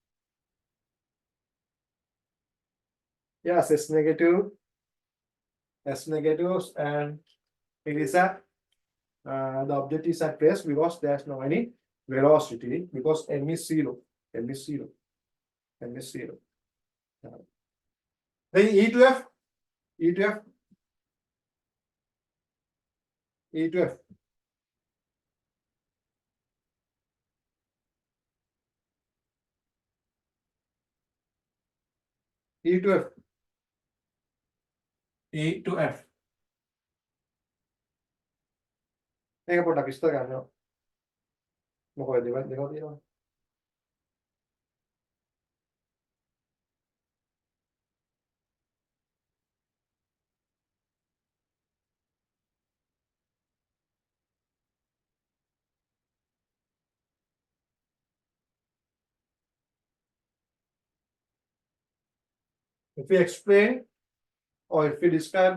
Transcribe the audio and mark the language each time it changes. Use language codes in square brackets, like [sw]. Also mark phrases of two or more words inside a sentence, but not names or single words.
[en] Yes, S negative, and it is a the object is at rest because there's no any velocity because M is zero. M is zero. M is zero. Then E to F, E to F, E to F. E to F. E to F. [si] මේක පොඩ්ඩක් විස්තර කරන්න. මොකද දෙකක් තියෙනවා. [en] If we explain or if we describe